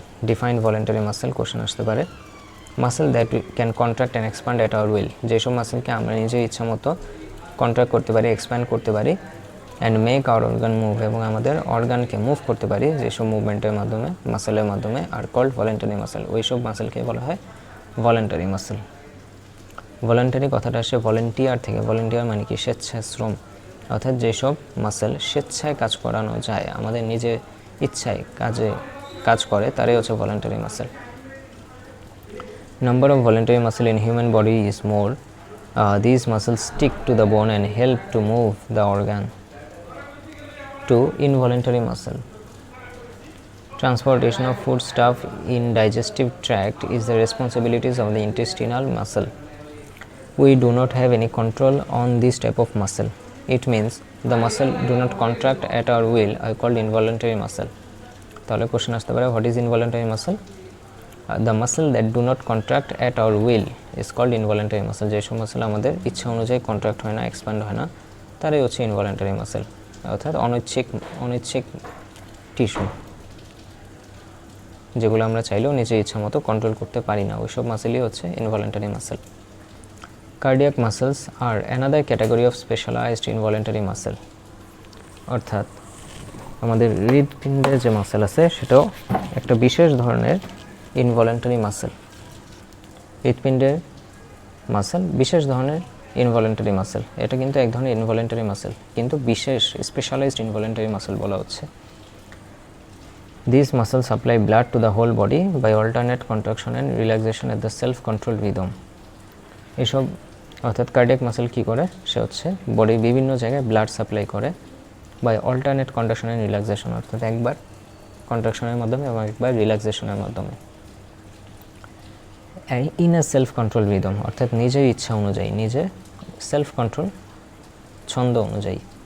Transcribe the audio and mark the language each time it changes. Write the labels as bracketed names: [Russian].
[English] Define voluntary muscle question [Bangla] আসতে পারে। [English] muscle that can contract and expand at our will, [Bangla] যেসব মাসেলকে আমরা নিজের ইচ্ছা মতো কন্ট্রাক্ট করতে পারি, এক্সপ্যান্ড করতে পারি, [English] and make our organ move, [Bangla] এবং আমাদের অর্গানকে মুভ করতে পারি যেসব মুভমেন্টের মাধ্যমে, মাসেলের মাধ্যমে, [English] are called voluntary muscle, [Bangla] ওইসব মাসেলকে বলা হয় ভলেন্টারি মাসেল। ভলেন্টারি কথাটা আসে ভলেন্টিয়ার থেকে। ভলেন্টিয়ার মানে কি? স্বেচ্ছাশ্রম, অর্থাৎ যেসব মাসেল স্বেচ্ছায় কাজ করানো যায়, আমাদের নিজের ইচ্ছায় কাজ করে, তারাই হচ্ছে voluntary muscle. [English] Number of voluntary muscle in human body is more. These muscles stick to the bone and help to move the organ. 2. Involuntary muscle. Transportation of foodstuff in digestive tract is the responsibilities of the intestinal muscle. We do not have any control on this type of muscle. It means the muscle do not contract at our will are called involuntary muscle. [Bangla] তাহলে question আসতে পারে, [English] what is involuntary muscle? The muscle that do not contract at our will is called involuntary muscle. [Bangla] যেসব muscle আমাদের ইচ্ছা অনুযায়ী contract হয় না, expand হয় না, তারাই হচ্ছে ইনভলেন্টারি মাসেল, অর্থাৎ অনৈচ্ছিক টিস্যু, যেগুলো আমরা চাইলেও নিজের ইচ্ছা মতো কন্ট্রোল করতে পারি না, ওইসব মাসেলই হচ্ছে involuntary muscle. [English] cardiac muscles are another category of specialised involuntary muscle, [Bangla] অর্থাৎ আমাদের হৃদপিণ্ডের যে মাসেল আছে সেটাও একটা বিশেষ ধরনের ইনভলেন্টারি মাসেল। হৃদপিণ্ডের মাসেল বিশেষ ধরনের ইনভলেন্টারি মাসেল, এটা কিন্তু এক ধরনের ইনভলেন্টারি মাসেল, কিন্তু বিশেষ স্পেশালাইজড ইনভলেন্টারি মাসেল বলা হচ্ছে। [English] These muscles supply blood to the whole body by alternate contraction and relaxation at the self-controlled rhythm. [Bangla] এসব অর্থাৎ কার্ডিয়াক মাসেল কী করে? সে হচ্ছে বডির বিভিন্ন জায়গায় ব্লাড সাপ্লাই করে [English] by alternate contraction and relaxation, [Bangla] অর্থাৎ একবার কন্ট্রাকশনের মাধ্যমে এবং একবার রিল্যাক্সেশনের মাধ্যমে। [English] in a self control rhythm, [Bangla] অর্থাৎ নিজের ইচ্ছা অনুযায়ী, নিজের সেলফ কন্ট্রোল ছন্দ অনুযায়ী।